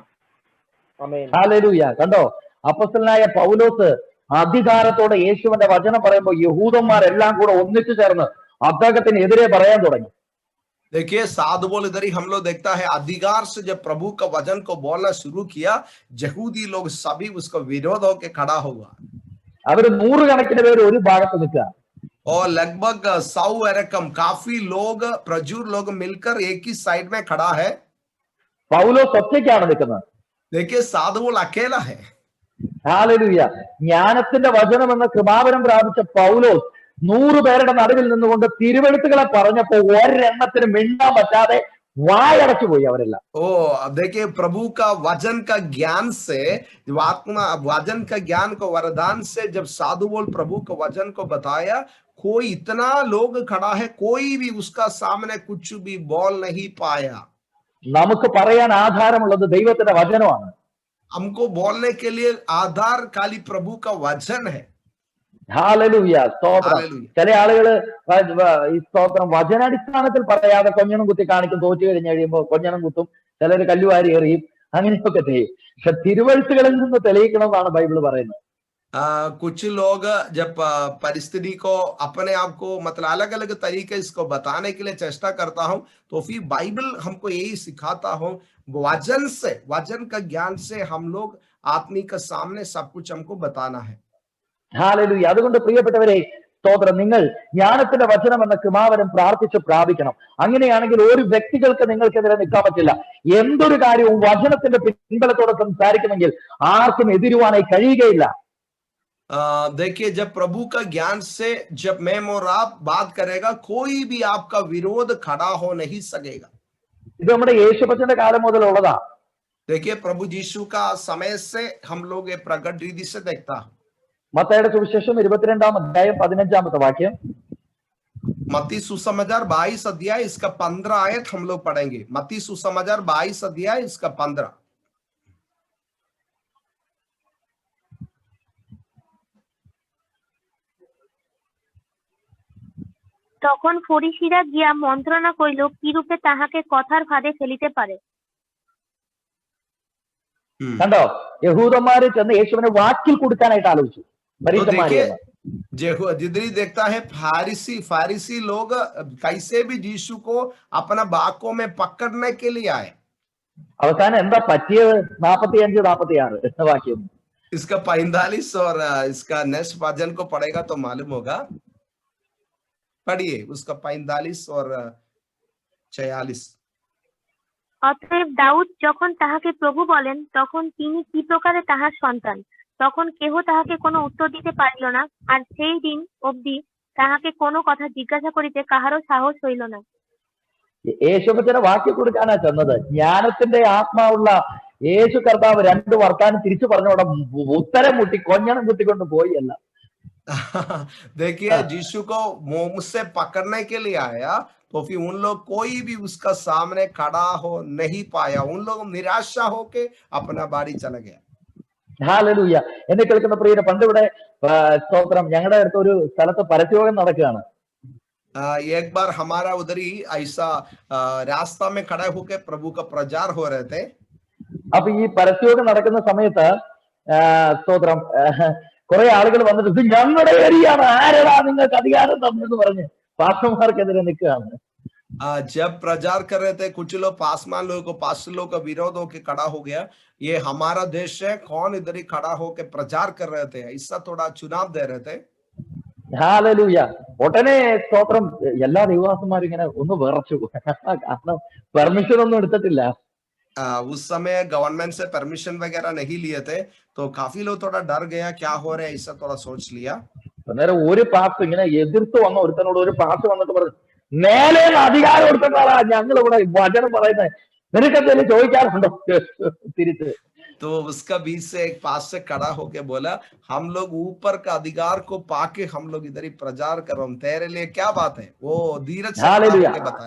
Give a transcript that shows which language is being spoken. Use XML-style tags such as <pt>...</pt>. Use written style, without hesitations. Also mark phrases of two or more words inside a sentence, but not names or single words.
<hi>आमीन।</hi> <ml>ഹല്ലേലൂയ. കണ്ടോ, അപ്പോസ്തലനായ പൗലോസ് അധികാരത്തോടെ യേശുവിന്റെ വചനം പറയുമ്പോൾ യഹൂദന്മാരെല്ലാം കൂടെ ഒന്നിച്ചു ചേർന്ന് അദ്ദേഹത്തിന് എതിരെ പറയാൻ തുടങ്ങി.</ml> <hi>देखिए, साधु बोल इधर ही हम लोग देखता है, अधिकार से जब प्रभु का वचन को बोलना शुरू किया, यहूदी लोग सभी उसका विरोध होकर खड़ा हुआ,</hi> <ml>അവര് നൂറുകണക്കിന് പേര് ഒരു ഭാഗത്ത് നിൽക്കുക.</ml> <hi>और लगभग 100 रकम काफी लोग, प्रचुर लोग मिलकर एक ही साइड में खड़ा है।</hi> <ml>പൗലോസ് ഒറ്റയ്ക്കാണ് നിൽക്കുന്നത്.</ml> <hi>देखिए, साधु बोल अकेला है।</hi> <ml>ഹല്ലേലൂയ. ജ്ഞാനത്തിന്റെ വചനം എന്ന കൃപാവരം പ്രാപിച്ച പൗലോസ് 100 പേരുടെ നടുവിൽ നിന്നുകൊണ്ട് തിരുവെഴുത്തുകളെ പറഞ്ഞപ്പോ ഒരെണ്ണത്തിന് മിണ്ടാൻ പറ്റാതെ വായടച്ചു പോയി അവരെല്ലാം.</ml> <hi>ओ, अब देखिए, प्रभु का वचन का ज्ञान से, आत्मा वचन का ज्ञान को वरदान से जब साधु बोल प्रभु का वचन को बताया, कोई इतना लोग खड़ा है, कोई भी उसका सामने कुछ भी बोल नहीं पाया।</hi> <ml>നമുക്ക് പറയാൻ ആധാരമുള്ളത് ദൈവത്തിന്റെ വചനമാണ്.</ml> <hi>हमको बोलने के लिए आधार खाली प्रभु का वचन है।</hi> <ml>ഹല്ലേലൂയ. സ്തോത്രം.</ml> <hi>हालेलुया।</hi> <ml>ചില ആളുകള് ഈ സ്തോത്രം വചനാടിസ്ഥാനത്തിൽ പറയാതെ കൊഞ്ഞണം കുത്തി കാണിക്കും. തോറ്റു കഴിഞ്ഞ് കഴിയുമ്പോൾ കൊഞ്ഞണം കുത്തും, ചിലര് കല്ലുവാരി എറിയും, അങ്ങനെയൊക്കെ ചെയ്യും. പക്ഷെ തിരുവഴുത്തുകളിൽ നിന്ന് തെളിയിക്കണമെന്നാണ് ബൈബിൾ പറയുന്നത്.</ml> <hi>कुछ लोग जब परिस्थिति को अपने आप को मतलब अलग अलग तरीके इसको बताने के लिए चेष्टा करता हूं, तो फिर बाइबल हमको यही सिखाता हूं, वचन से, वचन का ज्ञान से हम लोग आत्मिक के सामने सब कुछ हमको बताना है।</hi> <ml>ഹല്ലേലൂയ. അതുകൊണ്ട് പ്രിയപ്പെട്ടവരെ, സ്തോത്രം, നിങ്ങൾ ജ്ഞാനത്തിന്റെ വചനം എന്ന കൃപാവരം പ്രാർത്ഥിച്ച് പ്രാപിക്കണം. അങ്ങനെയാണെങ്കിൽ ഒരു വ്യക്തികൾക്ക് നിങ്ങൾക്കെതിരെ നിൽക്കാൻ പറ്റില്ല. എന്തൊരു കാര്യവും വചനത്തിന്റെ പിൻബലത്തോടെ സംസാരിക്കുമെങ്കിൽ ആർക്കും എതിരുവാനായി കഴിയുകയില്ല.</ml> <hi>देखिए, जब प्रभु का ज्ञान से जब मैं और आप बात करेगा, कोई भी आपका विरोध खड़ा हो नहीं सकेगा।</hi> <ml>ഇത് നമ്മുടെ യേശുപ്പച്ചന്റെ കാലം മുതലുള്ളതാ.</ml> <hi>देखिए, प्रभु यीशु का समय से हम लोग ये प्रकट रीति से देखता है।</hi> <ml>മത്തായിയുടെ സുവിശേഷം 22-ാം അധ്യായം 15-ാമത്തെ വാക്യം.</ml> <hi>मत्ती सुसमाचार 22 अध्याय इसका 15 आयत हम लोग पढ़ेंगे। मत्ती सुसमाचार 22 अध्याय इसका 15।</hi> <bn>তখন ফরিসীরা গিয়া মন্ত্রণা করিল কিরূপে তাহাকে কথার ফাঁদে ফেলিতে পারে।</bn> <ml>കണ്ടോ, യഹൂദന്മാര് ചെന്ന് യേശുവിനെ വാക്കിൽ കൊടുക്കാനായിട്ട് ആലോചിച്ചു.</ml> <hi>देखिए, जिधरी देखता है, फारिसी लोग कैसे भी यीशु को अपना बाकों में पकड़ने के लिए आए।</hi> <ml>അവസാനം എന്താ പറ്റിയത്? 45-46 വാക്യം.</ml> <hi>इसका 45 और इसका नेक्स्ट वचन को पढ़ेगा तो मालूम होगा। पढ़िए उसका 45 और 46।</hi> <bn>অতএব দাউদ যখন তাহাকে প্রভু বলেন, তখন তিনি কি প্রকারে তাহার সন্তান, তখন কেহ তাহাকে কোনো উত্তর দিতে পারিল না, আর সেই দিন অবধি তাহাকে কোনো কথা জিজ্ঞাসা করিতে কাহারও সাহস হইল না।</bn> <ml>യേശുപ്പച്ചനെ വാക്യം കൊടുക്കാനാ ചെന്നത്. ജ്ഞാനത്തിന്റെ ആത്മാവുള്ള യേശു കർത്താവ് 2 വർത്താനം തിരിച്ചു പറഞ്ഞോടെ ഉത്തരം മുട്ടി കൊഞ്ഞണം കുത്തിക്കൊണ്ട് പോയി അല്ല.</ml> <hi>देखिए यीशु को मुंह से पकड़ने के लिए आया, तो फिर उन लोग कोई भी उसका सामने खड़ा हो नहीं पाया, उन लोग निराशा होके अपना बाड़ी चला गया।</hi> <ml>ഹല്ലേലൂയ. എന്നെ കേൾക്കുന്ന പ്രിയരെ, പണ്ട് ഇവിടെ സ്തോത്രം ഞങ്ങളുടെ അടുത്ത് ഒരു സ്ഥലത്ത് പരസ്യയോഗം നടക്കുകയാണ്.</ml> <hi>एक बार हमारा उधर ही ऐसा रास्ता में खड़ा होके प्रभु का प्रचार हो रहे थे.</hi> <ml>അപ്പൊ ഈ പരസ്യയോഗം നടക്കുന്ന സമയത്ത് സ്തോത്രം കുറെ ആളുകൾ വന്നിട്ട് ഇത് ഞങ്ങളുടെ ഏരിയയാണ്, ആരടാ നിങ്ങൾക്ക് അധികാരം തന്നെന്ന് പറഞ്ഞ് പാസ്റ്റർമാർക്കെതിരെ നിൽക്കുകയാണ്.</ml> <hi>जब प्रचार कर रहे थे, कुछ लोग पासवान लोगों को, पास्टर लोग का विरोध होके खड़ा हो गया, ये हमारा देश है, कौन इधर ही खड़ा होके प्रचार कर रहे थे, ऐसा थोड़ा चुनाव दे रहे थे.</hi> <ml>ഹല്ലേലൂയ. ഉടനെ സ്തോത്രം എല്ലാ ദൈവദാസന്മാരും ഇങ്ങനെ ഒന്ന് വിറച്ചു. കാരണം പെർമിഷൻ ഒന്നും എടുത്തിട്ടില്ല.</ml> <hi>उस समय गवर्नमेंट से परमिशन वगैरह नहीं लिए थे, तो काफी लोग थोड़ा डर गया, क्या हो रहा है, ऐसा थोड़ा सोच लिया.</hi> <ml>അന്നേരം ഒരു പാസ് ഇങ്ങനെ എതിർത്ത് വന്ന ഒരുത്തനോട് ഒരു പാസ് വന്നിട്ട് പറഞ്ഞു, മേലെ അധികാരം കൊടുക്കുന്നതാ ഞങ്ങൾ ഇവിടെ വചനം പറയുന്നത്, നിനക്കെന്തെങ്കിലും ചോദിക്കാറുണ്ടോ തിരിച്ച്.</ml> <hi>तो उसका बीच से एक पास से खड़ा होके बोला, हम लोग ऊपर का अधिकार को पाके हम लोग इधर ही प्रचार कर रहे हैं, तेरे लिए क्या बात है, वो धीरज से बताए.</hi>